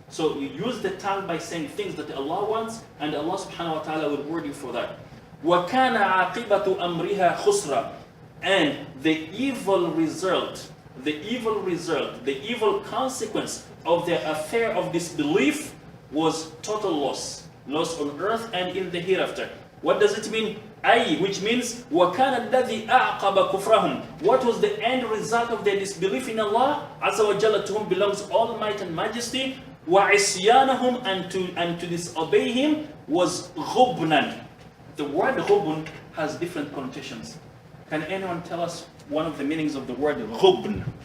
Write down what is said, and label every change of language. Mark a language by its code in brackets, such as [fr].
[en] So you use the tongue by saying things that Allah wants, and Allah subhanahu wa ta'ala will reward you for that. [ar] وَكَانَ عَاقِبَةُ أَمْرِهَا خُسْرًا. [en] And the evil result, the evil consequence of the affair of disbelief was total loss. Loss on earth and in the hereafter. What does it mean? [ar] أي, [en] which means [ar] وَكَانَ الَّذِي أَعْقَبَ كُفْرَهُم. [en] What was the end result of their disbelief in Allah? Azza wa Jalla, to whom belongs all might and majesty. [ar] وَعِصْيَانَهُمْ, [en] and to disobey Him was غُبْنًا. The word غُبْن has different connotations. Can anyone tell us one of the meanings of the word غُبْن?